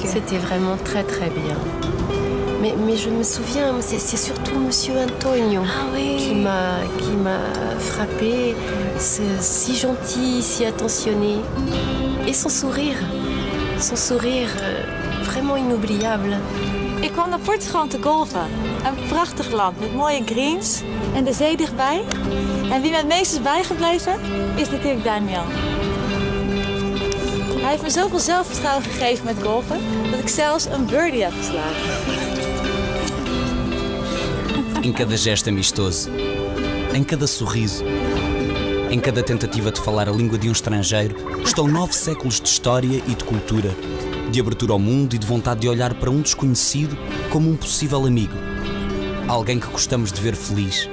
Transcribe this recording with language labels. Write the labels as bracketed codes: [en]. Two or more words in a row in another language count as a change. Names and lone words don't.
[fr] C'était vraiment très très bien. Mais je me souviens, c'est surtout Monsieur Antonio qui m'a frappé, si gentil, si attentionné. Et son sourire vraiment inoubliable. [nl] Ik kwam naar Portugal om te golfen. Een prachtig land met mooie greens en de zee dichtbij. En wie me het meest is bijgebleven, is natuurlijk Daniel. Hij heeft me zoveel zelfvertrouwen gegeven met golfen, dat ik zelfs een birdie heb geslagen. [pt] Em cada gesto amistoso, em cada sorriso, em cada tentativa de falar a língua de um estrangeiro, estão 9 séculos de história e de cultura, de abertura ao mundo e de vontade de olhar para um desconhecido como um possível amigo, alguém que gostamos de ver feliz.